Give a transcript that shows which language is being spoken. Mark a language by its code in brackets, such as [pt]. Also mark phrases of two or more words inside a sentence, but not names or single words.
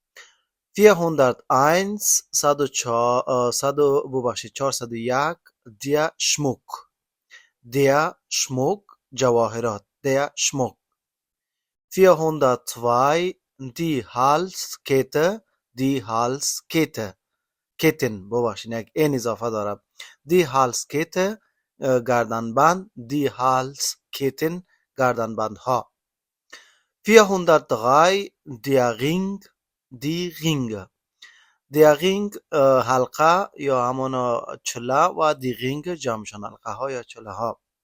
[de] 401 401 der Schmuck. Der Schmuck جواهرات. Der Schmuck. 402 die Halskette. Die Halskette. [fa] کتن ببخشید، یک این اضافه داره. [de] die Halskette گردنبند. die Halsketten [fa] گردنبند ها. [de] 403 der Ring. die Ringe. der Ring [fa] حلقه یا همان چله و [de] die Ringe [fa] جمعشان حلقه ها یا چله ها.